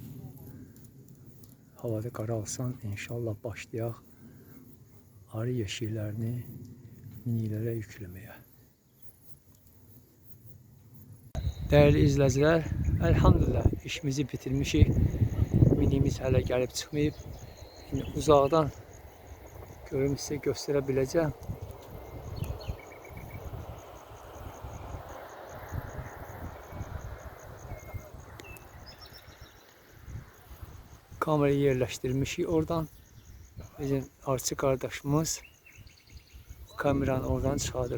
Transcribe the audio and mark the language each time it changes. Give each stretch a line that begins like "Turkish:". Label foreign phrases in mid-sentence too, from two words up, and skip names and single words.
Azerbaijani: Havada qaralsan, inşallah başlayaq arı yeşiklərini minilərə yükləməyə.
Turkish: Değerli izleyiciler,
Azerbaijani: elhamdülillah işimizi bitirmişik. Minimiz hələ gəlib çıxmayıb. Şimdi uzaqdan görüm sizə göstərə biləcəm.
Turkish: Kamerayı yerleştirmişik oradan.
Azerbaijani: Bizim arıçı kardeşimiz kameranı oradan çıxardır.